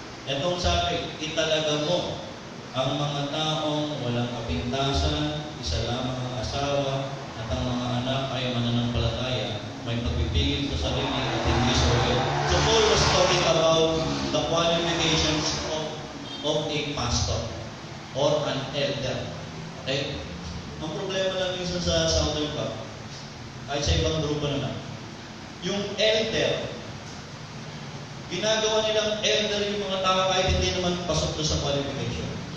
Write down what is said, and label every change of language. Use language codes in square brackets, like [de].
[tl] Itong sabi, italaga mo ang mga taong walang kapintasan, isa lamang ang asawa, at ang mga anak ay mananampalataya, may pagpipigil sa sarili at hindi soil. [en] So Paul was talking about the qualifications of a pastor or an elder. Okay? [tl] Ang problema lang minsan sa Southern Cup, ay sa ibang grupo naman, yung elder, ginagawa nilang elder yung mga tao kahit hindi naman pasok doon sa qualification.